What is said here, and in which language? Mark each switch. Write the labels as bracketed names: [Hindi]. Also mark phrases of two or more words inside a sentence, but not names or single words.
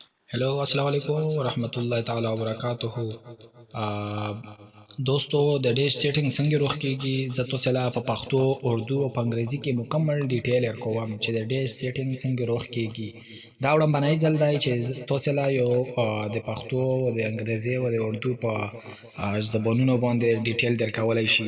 [Arabic] ہیلو السلام علیکم ورحمۃ اللہ تعالی وبرکاتہ. [Pashto] دوستو د ډیش سیټینګ څنګه روښ کیږي زه تاسو ته په پښتو اردو او په انګریزي کې مکمل ډیټیل ورکوم چې د ډیش سیټینګ څنګه روښ کیږي. دا وړاندې ځل دی چې تاسو ته یو د پښتو او د انګریزي او د اردو په زبانونو باندې ډیټیل درکولای شي.